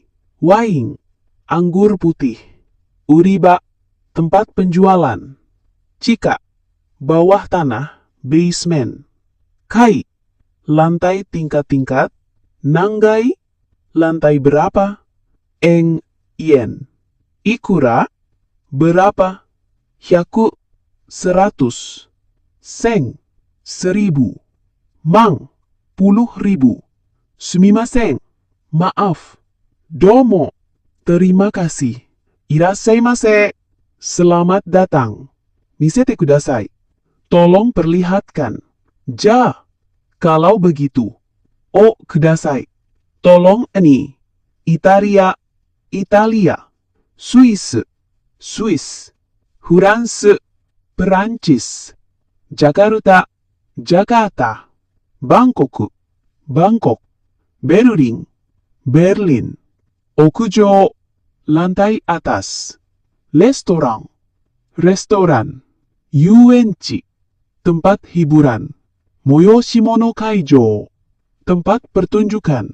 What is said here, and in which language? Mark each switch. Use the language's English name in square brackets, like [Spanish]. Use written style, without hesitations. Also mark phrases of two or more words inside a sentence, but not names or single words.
[Indonesian] Waing, anggur putih. Uriba, tempat penjualan. Chika, bawah tanah, basement. Kai, lantai tingkat-tingkat. Nanggai, lantai berapa? [Japanese] Yen. [Indonesian] Ikura, berapa? Hyaku, 100. Sen, 1000. Mang, 10.000. Sumimasen, maaf. Domo, terima kasih. Irasaimase, selamat datang. [Japanese] 見せてください, [Indonesian] tolong perlihatkan. Ja, kalau begitu. [Japanese] をください, [Indonesian] tolong ini. Italia, Italia. Swiss, Swiss. Huransu, Perancis. Jakarta, Jakarta. Bangkok, Bangkok. Berlin, Berlin. Okujou, lantai atas. Restoran, restoran. Yuenchi, tempat hiburan. [Japanese] 催し物会場, [Indonesian] tempat pertunjukan.